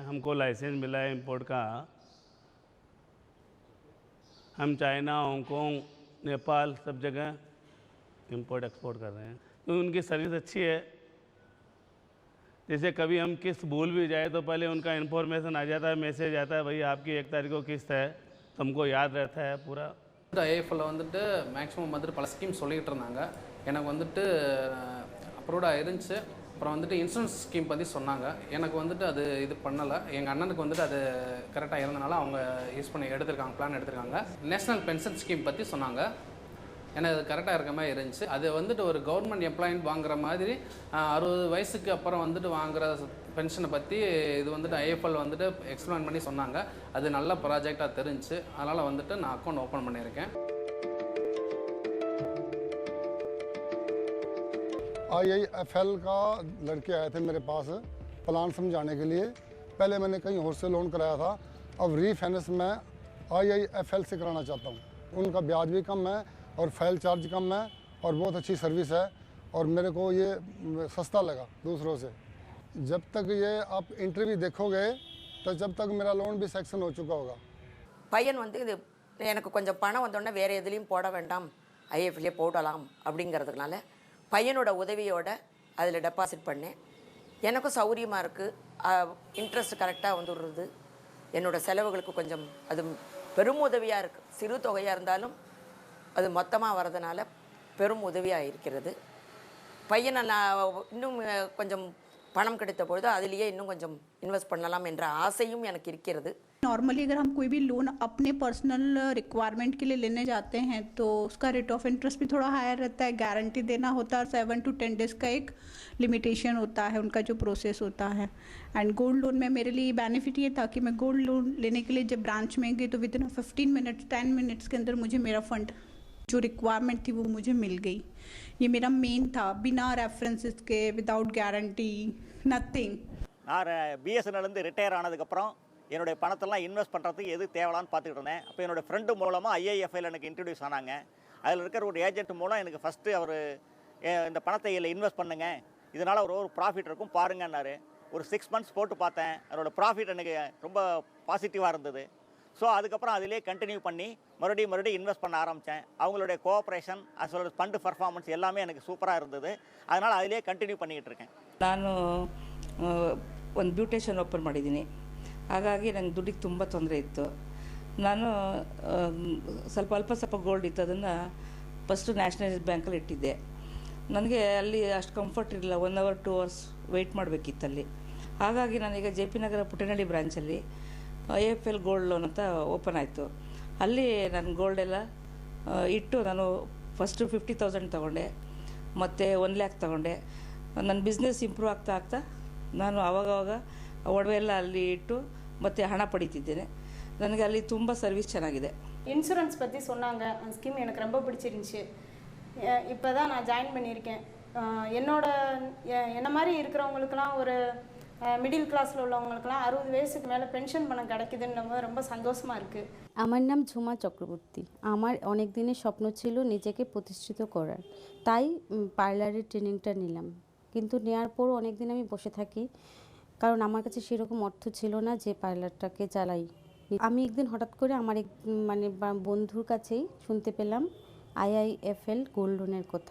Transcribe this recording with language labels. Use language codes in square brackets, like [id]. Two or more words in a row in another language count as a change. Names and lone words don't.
[hi] हमको लाइसेंस मिला है इंपोर्ट का। हम चाइना, हांगकांग, नेपाल सब जगह [en] import export [hi] कर रहे हैं, तो उनकी सर्विस अच्छी है। जैसे कभी हम किस्त भूल भी जाए तो पहले उनका इन्फॉर्मेशन आ जाता है, मैसेज आता है, भाई आपकी 1 तारीख को किस्त है, तो हमको याद रहता है पूरा। [ta] IIFL வந்துட்டு மேக்ஸிமம் வந்துட்டு பல ஸ்கீம் சொல்லிகிட்டு இருந்தாங்க, எனக்கு வந்துட்டு அப்ரூவ்டாக இருந்துச்சு. அப்புறம் வந்துட்டு [en] insurance scheme [ta] பற்றி சொன்னாங்க, எனக்கு வந்துட்டு அது இது பண்ணலை. எங்கள் அண்ணனுக்கு வந்துட்டு அது கரெக்டாக இருந்தனால அவங்க யூஸ் பண்ணி எடுத்திருக்காங்க, பிளான் எடுத்திருக்காங்க. [en] national pension scheme [ta] பற்றி சொன்னாங்க, எனக்கு அது கரெக்டாக இருக்க மாதிரி இருந்துச்சு. அது வந்துட்டு ஒரு [en] government employee [ta] வாங்குற மாதிரி 60 வயசுக்கு அப்புறம் வந்துட்டு வாங்குற பென்ஷனை பற்றி இது வந்துட்டு IIFL வந்துட்டு எக்ஸ்பிளைன் பண்ணி சொன்னாங்க. அது நல்ல ப்ராஜெக்டாக தெரிஞ்சுச்சு, அதனால் வந்துட்டு நான் [en] account open [ta] பண்ணியிருக்கேன். [hi] IIFL का लड़के आए थे मेरे पास प्लान समझाने के लिए। पहले मैंने कहीं और से लोन कराया था, अब रीफाइनेंस मैं IIFL से कराना चाहता हूँ। उनका ब्याज भी कम है और [en] file charge [hi] कम है और बहुत अच्छी सर्विस है और मेरे को ये सस्ता लगा दूसरों से। जब तक ये आप इंटरव्यू देखोगे तो जब तक मेरा लोन भी सेक्शन हो चुका होगा। [ta] பையன் வந்து இது எனக்கு கொஞ்சம் பணம் வந்தோடனே வேறு எதுலேயும் போட வேண்டாம், IIFL போடலாம் அப்படிங்கிறதுனால பையனோட உதவியோட அதில் டெபாசிட் பண்ணேன். எனக்கும் சௌகரியமாக இருக்குது, இன்ட்ரெஸ்ட் கரெக்டாக வந்துடுறது, என்னோடய செலவுகளுக்கு கொஞ்சம் அது பெரும் உதவியாக இருக்குது. சிறு தொகையாக இருந்தாலும் அது மொத்தமாக வரதுனால பெரும் உதவியாக இருக்கிறது. பையனை நான் இன்னும் கொஞ்சம் பணம் கிடைத்த பொழுது அதிலேயே இன்னும் கொஞ்சம் இன்வெஸ்ட் பண்ணலாம் என்ற ஆசையும் எனக்கு இருக்கிறது. [hi] नॉर्मली अगर हम कोई भी लोन अपने [en] personal requirement [hi] के लिए लेने जाते हैं तो उसका [en] rate of interest [hi] भी थोड़ा हायर रहता है, गारंटी देना होता है और [en] 7 to 10 days [hi] का एक लिमिटेशन होता है उनका जो प्रोसेस होता है. [en] and gold loan [hi] में मेरे लिए बेनिफिट ये था कि मैं [en] gold loan [hi] लेने के लिए जब ब्रांच में गई तो [en] within 15 minutes 10 minutes [hi] के अंदर मुझे मेरा फंड जो रिक्वायरमेंट थी वो मुझे मिल गई. ये मेरा मेन था, बिना रेफरेंसेस के, [en] without guarantee, nothing. [ta] நான் பிஎஸ்என்எல்லேருந்து ரிட்டையர் ஆனதுக்கப்புறம் என்னுடைய பணத்தெல்லாம் இன்வெஸ்ட் பண்ணுறதுக்கு எது தேவலான்னு பார்த்துக்கிட்டு இருந்தேன். அப்போ என்னோடய ஃப்ரெண்டு மூலமாக ஐஐஎஃப்ஐயில் எனக்கு இன்ட்ரடியூஸ் ஆனாங்க. அதில் இருக்கிற ஒரு ஏஜென்ட் மூலம் எனக்கு ஃபஸ்ட்டு அவர் இந்த பணத்தை இதில் இன்வெஸ்ட் பண்ணுங்க, இதனால் ஒரு ப்ராஃபிட் இருக்கும் பாருங்கன்னாரு. ஒரு 6 months போட்டு பார்த்தேன், அதோட ப்ராஃபிட் எனக்கு ரொம்ப பாசிட்டிவாக இருந்தது. ஸோ அதுக்கப்புறம் அதிலே கண்டினியூ பண்ணி மறுபடியும் இன்வெஸ்ட் பண்ண ஆரம்பித்தேன். அவங்களுடைய [en] cooperation as well as fund performance [ta] எல்லாமே எனக்கு சூப்பராக இருந்தது. அதனால் அதிலே ಕಂಟಿನ್ಯೂ பண்ணிக்கிட்டு இருக்கேன். [kn] ನಾನು ಒಂದು [en] beautician open [kn] ಮಾಡಿದ್ದೀನಿ. ಹಾಗಾಗಿ ನನಗೆ ದುಡ್ಡಿಗೆ ತುಂಬ ತೊಂದರೆ ಇತ್ತು. ನಾನು ಸ್ವಲ್ಪ ಗೋಲ್ಡ್ ಇತ್ತು, ಅದನ್ನು [en] first nationalised bank [kn] ಇಟ್ಟಿದ್ದೆ. ನನಗೆ ಅಲ್ಲಿ ಅಷ್ಟು ಕಂಫರ್ಟ್ ಇರಲಿಲ್ಲ, [en] 1 hour 2 hours [kn] ವೆಯ್ಟ್ ಮಾಡಬೇಕಿತ್ತಲ್ಲಿ. ಹಾಗಾಗಿ ನಾನೀಗ ಜೆ ಪಿ ನಗರ ಪುಟ್ಟನಹಳ್ಳಿ ಬ್ರಾಂಚಲ್ಲಿ IIFL [en] gold loan [kn] ಅಂತ ಓಪನ್ ಆಯಿತು. ಅಲ್ಲಿ ನಾನು ಗೋಲ್ಡ್ ಎಲ್ಲ ಇಟ್ಟು ನಾನು ಫಸ್ಟು 50,000 ತೊಗೊಂಡೆ, ಮತ್ತು 1 lakh ತೊಗೊಂಡೆ. ನನ್ನ [en] business improve [kn] ಆಗ್ತಾ ನಾನು ಆವಾಗವಾಗ ಒಡವೆ ಎಲ್ಲ ಅಲ್ಲಿ ಇಟ್ಟು ಮತ್ತು ಹಣ ಪಡಿತಿದ್ದೇನೆ. ನನಗೆ ಅಲ್ಲಿ ತುಂಬ ಸರ್ವಿಸ್ ಚೆನ್ನಾಗಿದೆ. [ta] இன்சூரன்ஸ் பற்றி சொன்னாங்க, அந்த ஸ்கீம் எனக்கு ரொம்ப பிடிச்சிருந்துச்சு. இப்போ தான் நான் ஜாயின் பண்ணியிருக்கேன். என்ன மாதிரி இருக்கிறவங்களுக்கெல்லாம், ஒரு [en] middle class [ta] உள்ளவங்களுக்கெல்லாம் 60 வயசுக்கு மேலே பென்ஷன் பணம் கிடைக்குதுன்னு ரொம்ப সন্তোষமாக இருக்குது. [bn] আমার নাম ঝুমা চক্রবর্তী। আমার অনেক দিনের স্বপ্ন ছিল নিজেকে প্রতিষ্ঠিত করার, তাই পার্লারের ট্রেনিংটা নিলাম। কিন্তু নেওয়ার পর অনেক দিন আমি বসে থাকি, কারণ আমার কাছে সেরকম অর্থ ছিল না যে পার্লারটাকে চালাই। আমি একদিন হঠাৎ করে আমার এক বন্ধুর কাছেই শুনতে পেলাম IIFL [en] gold loan [bn] কথা।